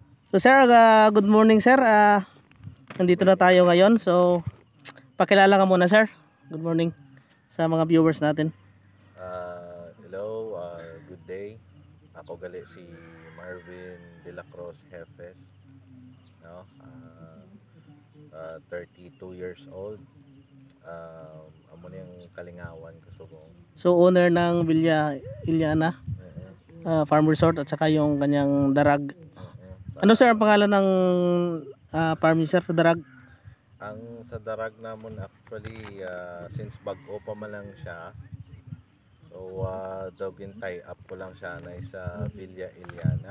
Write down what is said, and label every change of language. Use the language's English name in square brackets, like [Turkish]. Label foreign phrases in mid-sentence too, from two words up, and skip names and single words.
[English] So sir, good morning sir. [Filipino] Nandito na tayo ngayon. So pakilala ka muna sir. [English] Good morning [Filipino] sa mga viewers natin. [English] Hello, good day. [Hiligaynon] Ako gali si Marvin De La Cruz Hefes. [English] No? 32 years old. [Hiligaynon] Amo na yung kalingawan ko subong. [Filipino] So owner ng Villa Iliana Farm Resort at saka yung kanyang darag. Ano sir ang pangalan ng farm sir sa darag? [Hiligaynon] Ang sa darag namon actually since bago pa man lang siya. So dogin tie up ko lang siya na sa Villa Iliana.